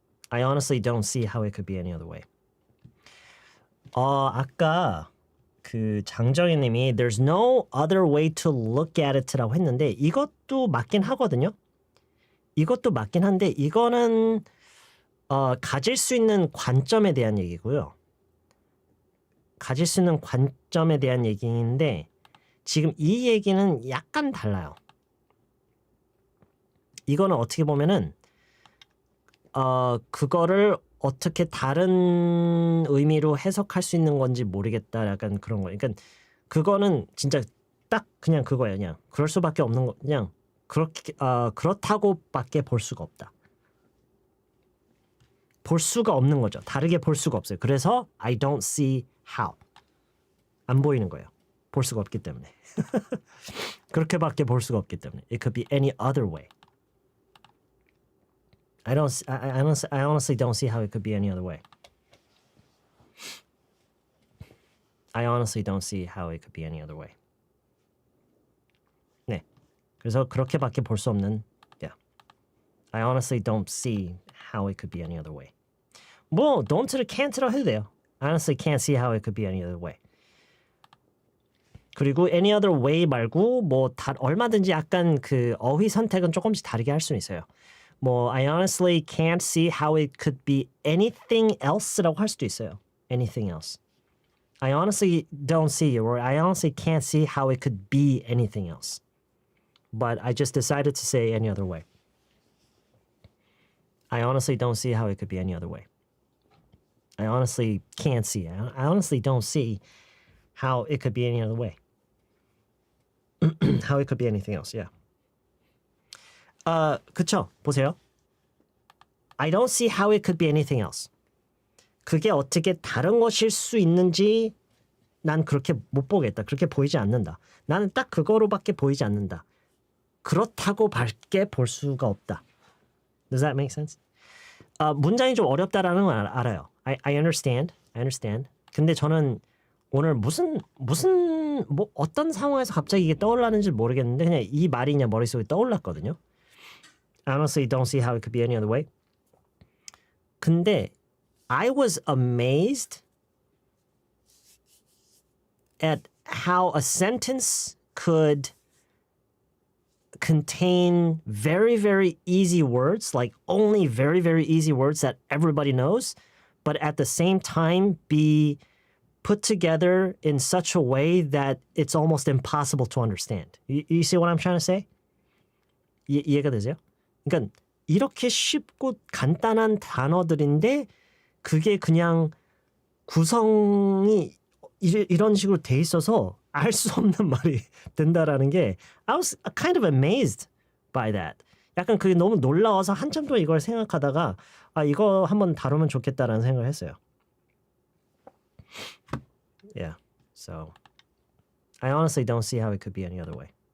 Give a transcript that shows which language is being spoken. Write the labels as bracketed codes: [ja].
[en] I honestly don't see how it could be any other way. [ko] 아까 그 장정희님이 There's no other way to look at it라고 했는데 이것도 맞긴 하거든요. 이것도 맞긴 한데 이거는 가질 수 있는 관점에 대한 얘기고요. 가질 수 있는 관점에 대한 얘기인데 지금 이 얘기는 약간 달라요. 이거는 어떻게 보면은 그거를 어떻게 다른 의미로 해석할 수 있는 건지 모르겠다. 약간 그런 거. 그러니까 그거는 진짜 딱 그냥 그거예요. 그냥 그럴 수밖에 없는 거. 그냥 그렇게 그렇다고밖에 볼 수가 없다. 볼 수가 없는 거죠. 다르게 볼 수가 없어요. 그래서 [en] I don't see how. [ko] 안 보이는 거예요. 볼 수가 없기 때문에. 그렇게밖에 볼 수가 없기 때문에. [en] It could be any other way. I honestly don't see how it could be any other way. I honestly don't see how it could be any other way. [ko] 네. 그래서 그렇게밖에 볼 수 없는 yeah. [en] I honestly don't see how it could be any other way. [ko] 뭐 don't를 can't라고 해도 돼요. [en] I honestly can't see how it could be any other way. [ko] 그리고 [en] any other way [ko] 말고 뭐 얼마든지 약간 그 어휘 선택은 조금씩 다르게 할 수는 있어요. [en] 뭐 I honestly can't see how it could be anything else라고 [ko] 할 수도 있어요. [en] Anything else. I honestly don't see or I honestly can't see how it could be anything else. But I just decided to say any other way. I honestly don't see how it could be any other way. I honestly can't see. I honestly don't see how it could be any other way. How it could be anything else, yeah. [ko] 그쵸. 보세요. [en] I don't see how it could be anything else. [ko] 그게 어떻게 다른 것일 수 있는지 난 그렇게 못 보겠다. 그렇게 보이지 않는다. 나는 딱 그거로밖에 보이지 않는다. 그렇다고밖에 볼 수가 없다. [en] Does that make sense? [ko] 문장이 좀 어렵다라는 건 알아요. [en] I understand. I understand. [ko] 근데 저는 오늘 뭐 어떤 상황에서 갑자기 이게 떠올랐는지 모르겠는데 그냥 이 말이 그냥 머릿속에 떠올랐거든요. [en] I honestly don't see how it could be any other way. 근데 I was amazed at how a sentence could contain very, very easy words, like only very, very easy words that everybody knows, but at the same time be put together in such a way that it's almost impossible to understand. You see what I'm trying to say? [ko] 이해가 되세요? 그러니까 이렇게 쉽고 간단한 단어들인데 그게 그냥 구성이 이런 식으로 돼 있어서 알 수 없는 말이 된다라는 게 [en] I was kind of amazed by that. [ko] 약간 그게 너무 놀라워서 한참 동안 이걸 생각하다가 이거 한번 다루면 좋겠다라는 생각을 했어요. [en] Yeah, so I honestly don't see how it could be any other way.